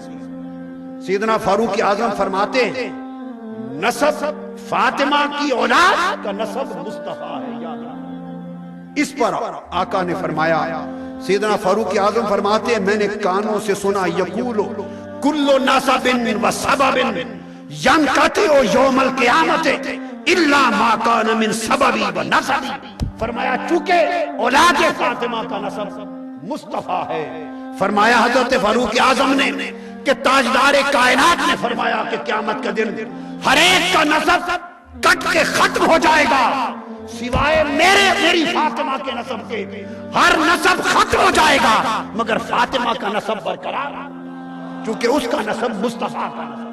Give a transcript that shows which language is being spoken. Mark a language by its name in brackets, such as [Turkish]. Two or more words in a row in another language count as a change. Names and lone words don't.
[Urdu] سیدنا فاروق اعظم فرماتے ہیں نسب فاطمہ کی اولاد کا نسب مصطفیٰ ہے، یاد رکھنا۔ اس پر آقا نے فرمایا، سیدنا فاروق اعظم فرماتے ہیں میں نے کانوں سے سنا [Arabic] یقول کل نسب و سبب ینقطع یوم القیامت الا ما کان من سببی و نسبی، [Urdu] فرمایا چونکہ اولاد فاطمہ کا نسب مصطفیٰ ہے، فرمایا حضرت فاروق اعظم نے کہ تاجدار کائنات نے فرمایا کہ قیامت کا دن ہر ایک کا نسب کٹ کے ختم ہو جائے گا سوائے میری فاطمہ کے نسب کے، ہر نسب ختم ہو جائے گا مگر فاطمہ کا نسب برقرار، چونکہ اس کا نسب مصطفیٰ کا نسب۔